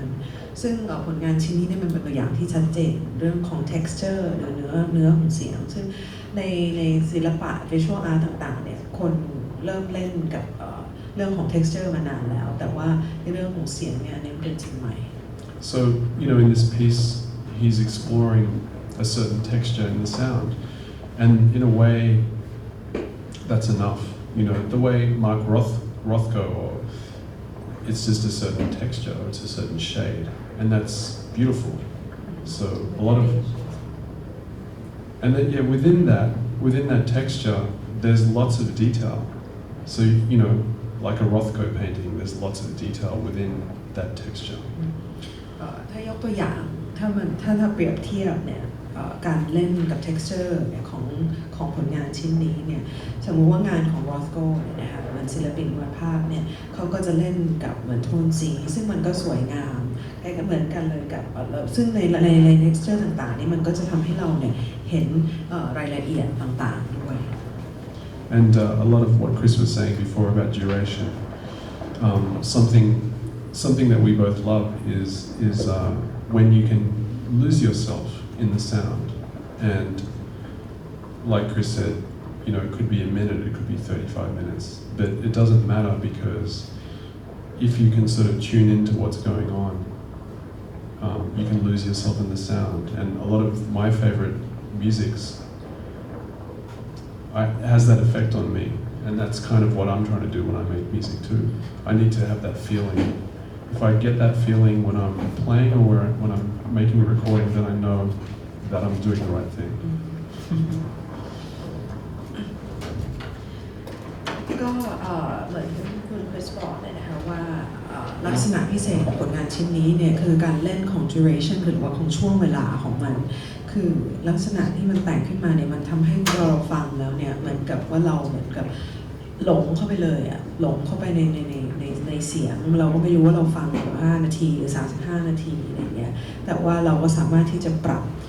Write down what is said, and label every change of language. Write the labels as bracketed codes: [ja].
[th] มันซึ่งผลงานชิ้นนี้เนี่ยมันเป็นตัวอย่างที่ชัดเจนเรื่องของ texture หรือเนื้อของเสียงซึ่งในศิลปะ visual art ต่างๆเนี่ยคนเริ่มเล่นกับเรื่องของ texture มานานแล้วแต่ว่าในเรื่องของเสียงเนี่ยนี่เป็นสิ่งใหม่ [en] So, in this piece, he's exploring a certain texture in the sound, and in a way, that's enough. The way Mark Rothko, or it's just a certain texture, or it's a certain shade, and that's beautiful. So a lot of, and then within that texture, there's lots of detail. So like a Rothko painting, there's lots of detail within that texture. [th] ถ้ายกตัวอย่างถ้าเปรียบเทียบเนี่ยการเล่นกับ texture เนี่ยของผลงานชิ้นนี้เนี่ยสมมุติว่างานของ Rothko เนี่ยนะคะมันศิลปินวาดภาพเนี่ยเขาก็จะเล่นกับเหมือนโทนสีซึ่งมันก็สวยงามใกล้กันเหมือนกันเลยกับซึ่งใน texture ต่างๆนี่มันก็จะทำให้เราเนี่ยเห็นรายละเอียดต่างๆด้วย [en] And a lot of what Chris was saying before about duration, something that we both love is when you can lose yourself in the sound. And like Chris said, it could be a minute, it could be 35 minutes, but it doesn't matter because if you can sort of tune into what's going on, you can lose yourself in the sound. And a lot of my favorite musics has that effect on me, and that's kind of what I'm trying to do when I make music too. I need to have that feeling. If I get that feeling when I'm playing or when I'm making a recording, then I know that I'm doing the right thing. [th] ก็เหมือนคุณคริสบอกเลยนะคะว่าลักษณะพิเศษของผลงานชิ้นนี้เนี่ยคือการเล่นของ duration หรือว่าของช่วงเวลาของมันคือลักษณะที่มันแต่งขึ้นมาเนี่ยมันทำให้เราฟังแล้วเนี่ยเหมือนกับว่าเราเหมือนกับหลงเข้าไปเลยอะหลงเข้าไปในเสียงเราก็ไม่รู้ว่าเราฟัง5นาทีหรือ35นาทีอะไรเงี้ยแต่ว่าเราก็สามารถที่จะปรับ